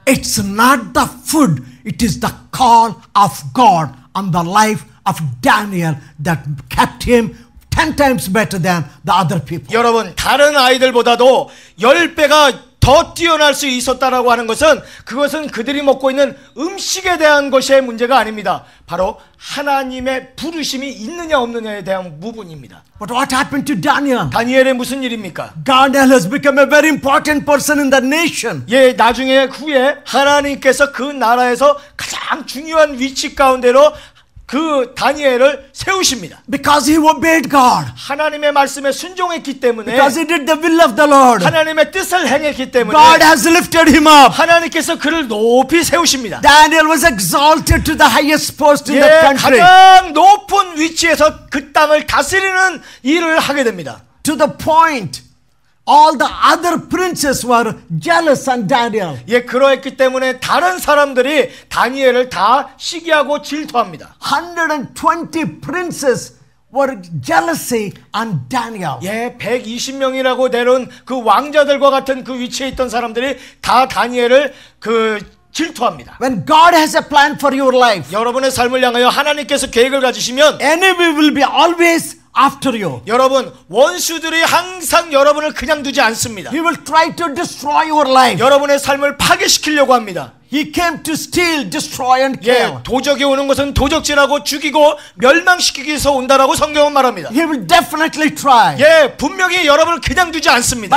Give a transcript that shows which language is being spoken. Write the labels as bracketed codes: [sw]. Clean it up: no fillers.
[en] It's not the food, it is the call of God on the life of Daniel that kept him 10 times better than the other people. [ko] 여러분, 다른 아이들보다도 10배가 더 뛰어날 수 있었다라고 하는 것은 그것은 그들이 먹고 있는 음식에 대한 것의 문제가 아닙니다. 바로 하나님의 부르심이 있느냐 없느냐에 대한 부분입니다. [en] But what happened to Daniel? [ko] 다니엘의 무슨 일입니까? [en] Daniel has become a very important person in the nation. [ko] 예, 나중에 후에 하나님께서 그 나라에서 가장 중요한 위치 가운데로 그 다니엘을 세우십니다. [en] Because he obeyed God. [ko] 하나님의 말씀에 순종했기 때문에, [en] Because he did the will of the Lord. [ko] 하나님의 뜻을 행했기 때문에 [en] God has lifted him up. [ko] 하나님께서 그를 높이 세우십니다. [en] Daniel was exalted to the highest post in the [ko] 예, [en] country. [ko] 가장 높은 위치에서 그 땅을 다스리는 일을 하게 됩니다. [en] To the point all the other princes were jealous on Daniel. [ko] 예, 그러했기 때문에 다른 사람들이 다니엘을 다 시기하고 질투합니다. [en] 120 princes were jealousy on Daniel. [ko] 예, 120명이라고 내려온 그 왕자들과 같은 그 위치에 있던 사람들이 다 다니엘을 질투합니다. [en] When God has a plan for your life, [ko] 여러분의 삶을 향하여 하나님께서 계획을 가지시면 [en] enemy will be always after you. [ko] 여러분, 원수들이 항상 여러분을 그냥 두지 않습니다. [en] He will try to destroy your life. [ko] 여러분의 삶을 파괴시키려고 합니다. [en] He came to steal, destroy and [ko] 예, [en] kill. [ko] 도적이 오는 것은 도적질하고 죽이고 멸망시키기 위해서 온다라고 성경은 말합니다. [en] He will definitely try. [ko] 예, 분명히 여러분을 그냥 두지 않습니다.